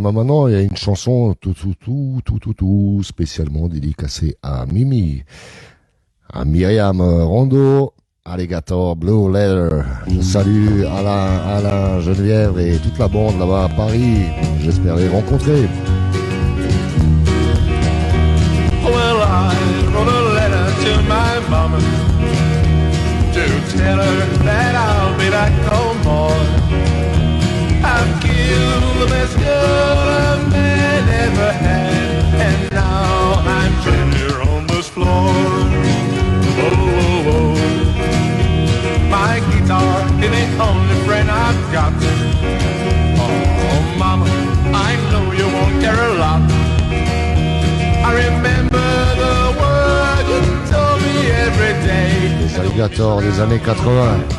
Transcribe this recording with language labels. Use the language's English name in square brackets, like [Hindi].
[French] Mais maintenant, il y a une chanson tout spécialement dédicacée à Mimi, à Myriam Rondeau, Alligator Blue Leather. Je salue Alain, Geneviève et toute la bande là-bas à Paris. J'espère les rencontrer. [English] Well, I wrote a letter to my mama to tell her that I'll be back no more. I've killed the best girl a man ever had, and now I'm dead here on this floor. Oh, oh, oh. My guitar is the only friend I've got. Oh, mama, I know you won't care a lot. I remember the words you told me every day. [French] Les alligators des années 80.